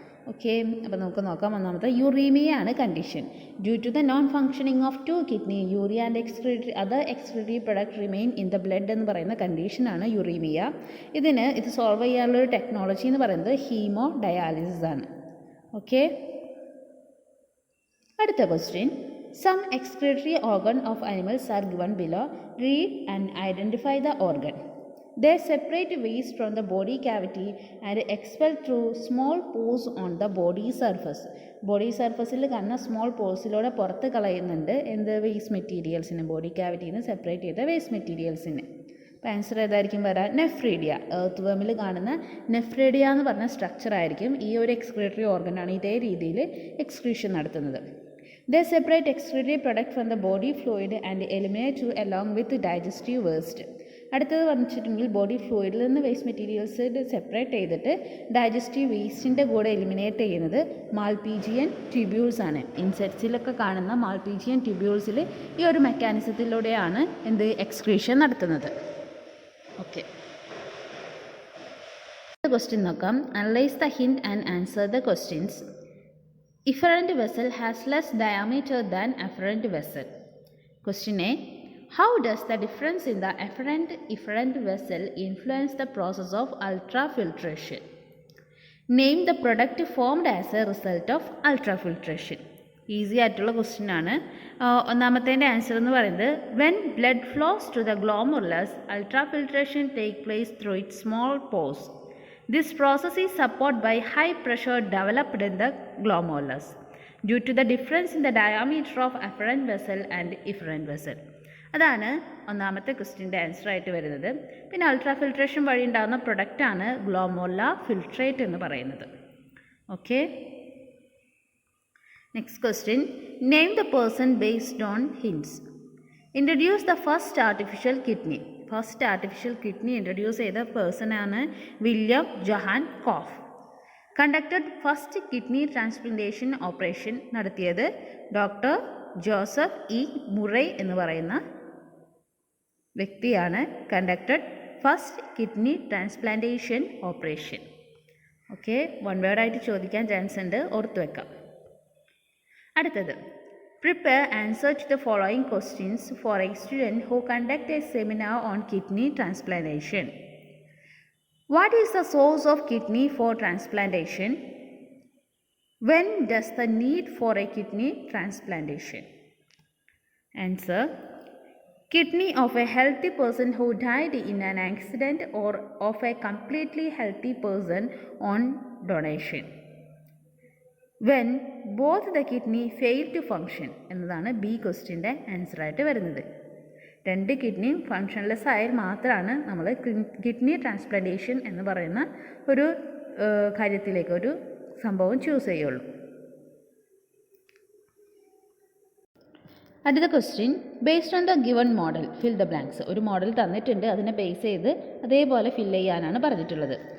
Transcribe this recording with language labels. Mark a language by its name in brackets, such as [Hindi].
[Malayalam] Okay, അപ്പോൾ നമുക്ക് നോക്കാം. ഒന്നാമത്തെ യൂറീമിയാണ് condition. [English] due to the non functioning of 2 kidney, urea and other excretory product remain in the blood [Malayalam] എന്ന് പറയുന്ന കണ്ടീഷനാണ് യൂറീമിയ. ഇത് സോൾവ് ചെയ്യാനുള്ളൊരു ടെക്നോളജി എന്ന് പറയുന്നത് ഹീമോ ഡയാലിസിസ് ആണ്. ഓക്കെ, അടുത്ത question. [English] Some excretory organ of animals are given below. Read and identify the organ. They separate waste from the body cavity and expel through small pores on the body surface. [Malayalam] Body സർഫസിൽ കാണുന്ന small പോഴ്സിലൂടെ പുറത്ത് കളയുന്നുണ്ട് എന്ത് waste മെറ്റീരിയൽസിന്, body ക്യാവിറ്റിയിൽ നിന്ന് separate ചെയ്ത waste മെറ്റീരിയൽസിന്. അപ്പോൾ answer ഏതായിരിക്കും വരാം? Nephridia. Earth വേമിൽ കാണുന്ന നെഫ്രീഡിയ എന്ന് പറഞ്ഞ സ്ട്രക്ചർ ആയിരിക്കും ഈ ഒരു എക്സ്ക്രീറ്ററി ഓർഗനാണ് ഇതേ രീതിയിൽ എക്സ്ക്രീഷൻ നടത്തുന്നത്. [English] They separate excretory product from the body fluid and eliminate to along with digestive waste. [Malayalam] അടുത്തത് വന്നിട്ടുണ്ടെങ്കിൽ ബോഡി ഫ്ലൂയിഡിൽ നിന്ന് വേസ്റ്റ് മെറ്റീരിയൽസ് സെപ്പറേറ്റ് ചെയ്തിട്ട് ഡൈജസ്റ്റീവ് വേസ്റ്റിൻ്റെ കൂടെ എലിമിനേറ്റ് ചെയ്യുന്നത് മാൽപീജിയൻ ട്യൂബ്യൂൾസ് ആണ്. ഇൻസെക്ട്സിലൊക്കെ കാണുന്ന മാൽപീജിയൻ ട്യൂബ്യൂൾസിൽ ഈ ഒരു മെക്കാനിസത്തിലൂടെയാണ് എന്ത് എക്സ്ക്രീഷൻ നടത്തുന്നത്. ഓക്കെ, ക്വസ്റ്റ്യൻ നോക്കാം. [English] Analyse the hint and answer the questions. Efferent vessel has less diameter than afferent vessel. Question A. How does the difference in the efferent vessel influence the process of ultrafiltration? Name the product formed as a result of ultrafiltration. [Malayalam] Easy ആയിട്ടുള്ള question ആണ്. ഒന്നാമത്തേൻ്റെ answer എന്ന് പറയുന്നത് [English] when blood flows to the glomerulus, ultrafiltration take place through its small pores. This process is supported by high pressure developed in the glomerulus due to the difference in the diameter of afferent vessel and efferent vessel. [Malayalam] അതാണ് ഒന്നാമത്തെ ക്വസ്റ്റ്യൻ്റെ answer ആയിട്ട് വരുന്നത്. പിന്നെ ultrafiltration വഴി ഉണ്ടാകുന്ന പ്രൊഡക്റ്റാണ് ഗ്ലോമോല filtrate എന്ന് പറയുന്നത്. Okay, next question. [English] Name the person based on hints. Introduce the first artificial kidney. [Malayalam] First artificial kidney introduce ചെയ്ത പേഴ്സണാണ് William Johan കോഫ്. [English] conducted first kidney transplantation operation [Malayalam] നടത്തിയത് ഡോക്ടർ ജോസഫ് ഇ മുറേ എന്ന് പറയുന്ന വ്യക്തിയാണ്. [English] Conducted first kidney transplantation operation. [Malayalam] Okay, one വേർഡായിട്ട് ചോദിക്കാൻ chance ഉണ്ട്, ഓർത്തു വെക്കാം. അടുത്തത്, [English] prepare answer to the following questions for a student who conduct a seminar on kidney transplantation. What is the source of kidney for transplantation? When does the need for a kidney transplantation? Answer. Kidney of a healthy person who died in an accident or of a completely healthy person on donation. When both the kidney fail to function [Malayalam] എന്നതാണ് B ക്വസ്റ്റ്യൻ്റെ ആൻസറായിട്ട് വരുന്നത്. രണ്ട് കിഡ്നിയും ഫങ്ഷൻലെസ് ആയാൽ മാത്രമാണ് നമ്മൾ kidney transplantation എന്ന് പറയുന്ന ഒരു കാര്യത്തിലേക്ക് ഒരു സംഭവം ചൂസ് ചെയ്യുള്ളൂ. അടുത്ത question. [English] Based on the given model fill the blanks. [Malayalam] ഒരു മോഡൽ തന്നിട്ടുണ്ട്, അതിനെ ബേസ് ചെയ്ത് അതേപോലെ ഫില്ല് ചെയ്യാനാണ് പറഞ്ഞിട്ടുള്ളത്.